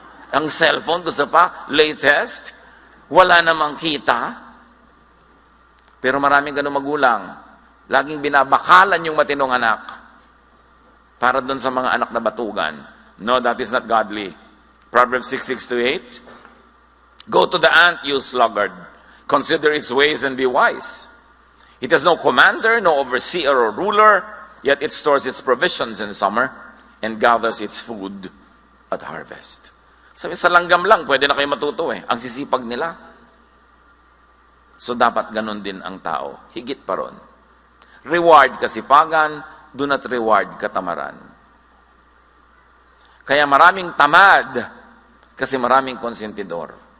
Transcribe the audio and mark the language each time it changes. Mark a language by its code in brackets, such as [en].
[tl] Ang cellphone, gusto pa, latest. Wala namang kita. Pero maraming ganun magulang. Laging binabakalan yung matinong anak. Para doon sa mga anak na batugan. [en] No, that is not godly. Proverbs 6:6-8. Go to the ant, you sluggard. Consider its ways and be wise. It has no commander, no overseer or ruler, yet it stores its provisions in summer and gathers its food at harvest. [tl] Sabi, sa langgam lang, pwede na kayo matuto eh. Ang sisipag nila. So dapat ganun din ang tao. Higit pa ron. Reward kasipagan, [en] do not reward [tl] katamaran. Kaya maraming tamad kasi maraming konsentidor.